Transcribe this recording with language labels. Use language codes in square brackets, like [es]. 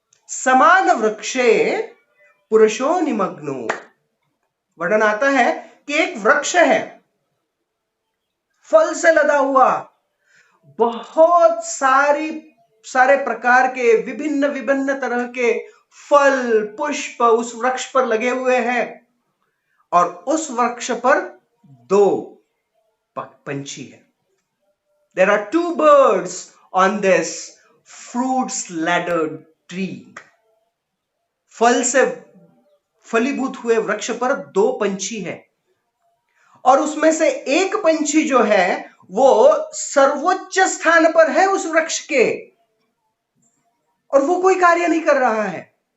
[hi] समान वृक्षे पुरुषो निमग्नो, वर्णन आता है कि एक वृक्ष है, फल से लदा हुआ, बहुत सारे प्रकार के विभिन्न विभिन्न तरह के फल पुष्प उस वृक्ष पर लगे हुए हैं, और उस वृक्ष पर 2 पंछी है। [en] There are 2 birds on this fruits laddered tree. [hi] फल से फलीभूत हुए वृक्ष पर 2 पंछी है, और उसमें से एक पंछी जो है वो सर्वोच्च स्थान पर है उस वृक्ष के, और वो कोई कार्य नहीं कर रहा है।